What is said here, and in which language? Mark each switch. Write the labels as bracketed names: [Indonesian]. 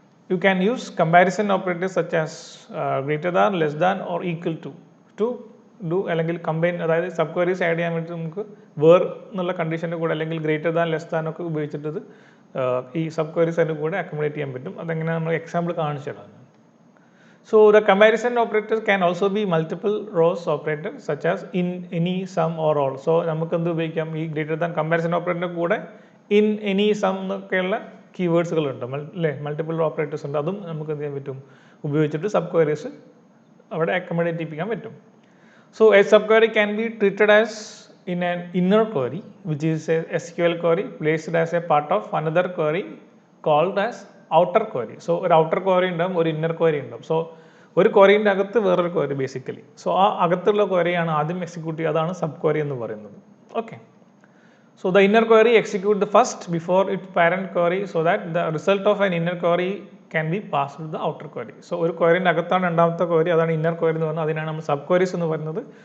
[English] you can use comparison operators such as greater than, less than or equal to [Malayalam] do അല്ലെങ്കിൽ combine, അതായത് sub queries add ചെയ്യാൻ വേണ്ടി നമുക്ക് where എന്നുള്ള കണ്ടീഷൻ്റെ കൂടെ അല്ലെങ്കിൽ ഗ്രേറ്റർ ദാൻ ലെസ് ദാൻ ഒക്കെ ഉപയോഗിച്ചിട്ട് ഇത് ഈ സബ് ക്വയറീസ് അതിൻ്റെ കൂടെ അക്കോമഡേറ്റ് ചെയ്യാൻ പറ്റും. അതെങ്ങനെ നമ്മൾ എക്സാമ്പിൾ കാണിച്ചു തരാം. [English] So the comparison operator can also be multiple rows operator such as in, any, some or all. [Malayalam] So നമുക്ക് എന്ത് ഉപയോഗിക്കാം, ഈ ഗ്രേറ്റർ ദാൻ കമ്പാരിസൺ ഓപ്പറേറ്ററിൻ്റെ കൂടെ ഇൻ, എനി, സം എന്നൊക്കെയുള്ള കീവേഡ്സുകളുണ്ട് അല്ലേ, മൾട്ടിപ്പിൾ ഓപ്പറേറ്റേഴ്സ് ഉണ്ട്. അതും നമുക്ക് എന്ത് ചെയ്യാൻ പറ്റും, ഉപയോഗിച്ചിട്ട് സബ് ക്വയറീസ് അവിടെ അക്കോമഡേറ്റ് ചെയ്യിപ്പിക്കാൻ പറ്റും. [English] So a subquery can be treated as in an inner query, which is a SQL query placed as a part of another query called as outer query. [Malayalam] So ഒരു outer query ഉണ്ടാവും, ഒരു inner query ഉണ്ടാവും. So ഒരു ക്വറിൻ്റെ അകത്ത് വേറൊരു query basically. So ആ അകത്തുള്ള ക്വറിയാണ് ആദ്യം എക്സിക്യൂട്ട് ചെയ്യുക, അതാണ് സബ് ക്വറി എന്ന് പറയുന്നത്. [English] Okay, so the inner query execute the first before it parent query so that the result of an inner query can be pass to the outer query. [Malayalam] So ഒരു ക്വറിൻ്റെ അകത്താണ് രണ്ടാമത്തെ query, അതാണ് inner query എന്ന് പറയുന്നത്. അതിനാണ് നമ്മൾ sub queries എന്ന് പറയുന്നത്.